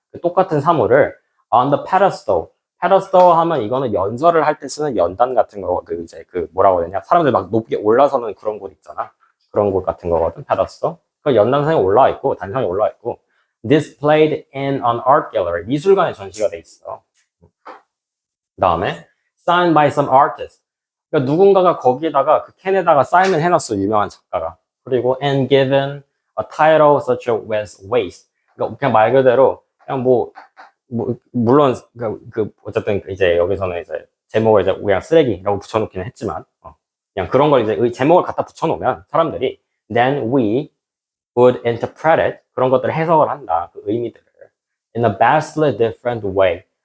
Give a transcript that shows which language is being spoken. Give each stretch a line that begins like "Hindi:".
Korean: 그 똑같은 사물을
English: on the pedestal.
Korean: 페더스터 하면 이거는 연설을 할 때 쓰는 연단 같은 거, 뭐라고 해야 되냐. 사람들 막 높게 올라서는 그런 곳 있잖아. 그런 곳 같은 거거든. 페더스터. 그 연단상에 올라와 있고 단상에 올라와 있고
English: displayed in an art gallery.
Korean: 미술관에 전시가 돼 있어. 그다음에
English: signed by some artist.
Korean: 그러니까 누군가가 거기에다가 그 캔에다가 사인을 해놨어. 유명한 작가가. 그리고
English: and given a title such as waste.
Korean: 그러니까 그냥 말 그대로 그냥 물론 어쨌든 이제 여기서는 이제 제목을 이제 그냥 쓰레기라고 붙여놓기는 했지만 그냥 그런 걸 이제 제목을 갖다 붙여놓으면 사람들이
English: then we would interpret it
Korean: 그런 것들을 해석을 한다 그 의미들을
English: in a vastly different way.